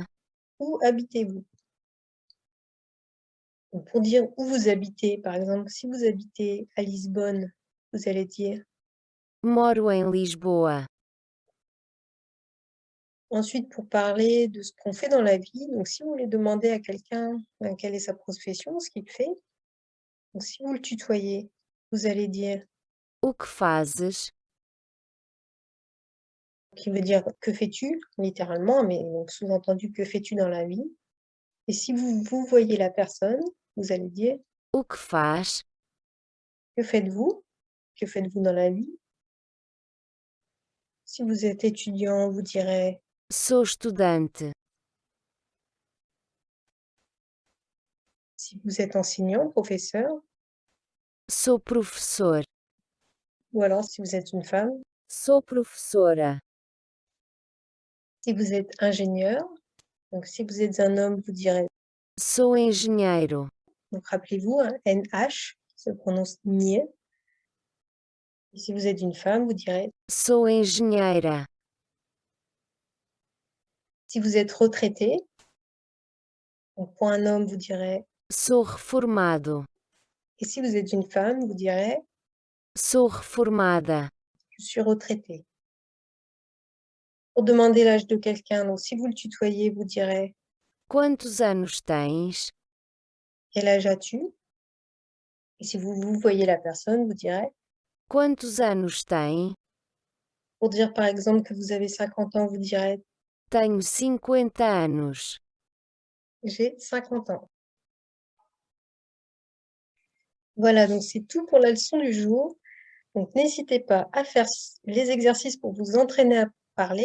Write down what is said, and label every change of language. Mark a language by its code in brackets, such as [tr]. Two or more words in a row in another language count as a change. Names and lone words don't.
[fr] « Où habitez-vous » Donc, pour dire où vous habitez, par exemple, si vous habitez à Lisbonne, vous allez dire [pt] Moro em Lisboa. [fr] ensuite pour parler de ce qu'on fait dans la vie. Donc, si vous voulez demander à quelqu'un quelle est sa profession, ce qu'il fait, donc si vous le tutoyez, vous allez dire [pt] O que fazes? [fr] qui veut dire que fais-tu, littéralement, mais donc sous-entendu que fais-tu dans la vie. Et si vous voyez la personne, vous allez dire [pt] O que faz? [fr] que faites-vous? Que faites-vous dans la vie? Si vous êtes étudiant, vous direz [pt] Sou estudante. [fr] si vous êtes enseignant, professeur, [pt] Sou professor. [fr] ou alors si vous êtes une femme, [pt] Sou professora. [fr] si vous êtes ingénieur, donc si vous êtes un homme, vous direz, [pt] Sou engenheiro. [fr] donc rappelez-vous, hein, NH se prononce NIE. Et si vous êtes une femme, vous direz, [pt] Sou engenheira. [fr] si vous êtes retraité, donc pour un homme, vous direz, [pt] Sou reformado. [fr] et si vous êtes une femme, vous direz, [pt] Sou reformada. [fr] je suis retraitée. Pour demander l'âge de quelqu'un, donc si vous le tutoyez, vous direz, [pt] Quantos anos tens? [fr] quel âge as-tu? Et si vous voyez la personne, vous direz, [pt] Quantos anos tem? [fr] pour dire par exemple que vous avez 50 ans, vous direz, [pt] Tenho 50 anos. [fr] j'ai 50 ans. Voilà, donc c'est tout pour la leçon du jour. Donc n'hésitez pas à faire les exercices pour vous entraîner à parler.